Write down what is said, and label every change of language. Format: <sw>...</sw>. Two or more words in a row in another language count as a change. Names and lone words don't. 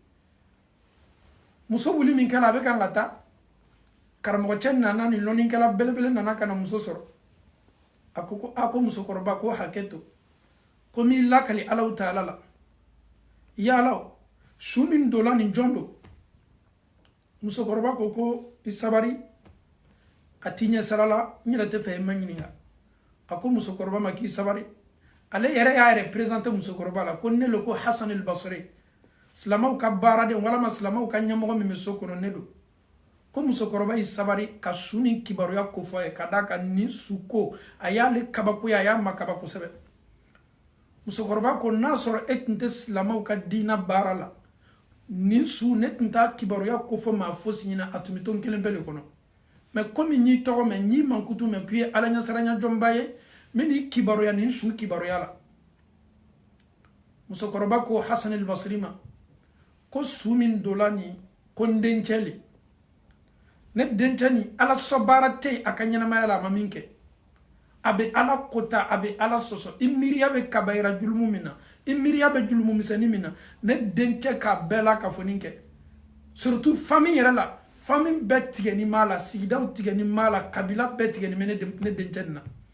<bm>muso wuli min kɛla a bɛ kan ka taa karamɔgɔcɛ nana ni lɔnnikɛla belebele nana ka na muso sɔrɔ a ko ko musokɔrɔba ko hakɛ to ko m'i lakali Alahu Taala la yala su min dola nin jɔn don musokɔrɔba ko i sabari a t'i ɲɛ sira la n yɛrɛ tɛ fɛ i ma ɲininka a ko musokɔrɔba ma k'i sabari ale yɛrɛ y'a représenter musokɔrɔba la ko ne lo ko Hasan al-Basri silamɛw ka baaraden walama silamɛw ka ɲɛmɔgɔ min bɛ so kɔnɔ ne don ko musokɔrɔba y'i sabari ka su ni kibaruya kofɔ a ye ka d'a kan nin su ko a y'ale kabakoya a y'a makaba kosɛbɛ musokɔrɔba ko n'a sɔrɔ e tun tɛ silamɛw ka diina baara la nin su ne tun t'a kibaruya kofɔ maa fosi ɲɛna a tun bɛ to n kelen pe de kɔnɔ mɛ komi n y'i tɔgɔ mɛn n y'i mankutu mɛn k'i ye ala ɲɛsiranya jɔnba ye n bɛ n'i kibaruya nin su kibaruya la musokɔrɔba ko Hasan al-Basri ma ko su min dola nin ko n dencɛ le ne dencɛ nin ala sɔ baara tɛ yen a ka ɲɛnamaya la a ma min kɛ a bɛ ala kota a bɛ ala sɔsɔ i miiriya bɛ kabayira julumu min na i miiriya bɛ julumu misɛnnin min na ne dencɛ k'a bɛɛ la ka fɔ nin kɛ</bm> <fr>surtout famille</fr> <bm>yɛrɛ la famille bɛɛ tigɛni b'a la sigidaw tigɛni b'a la kabila bɛɛ tigɛni bɛ ne dencɛ nin</bm>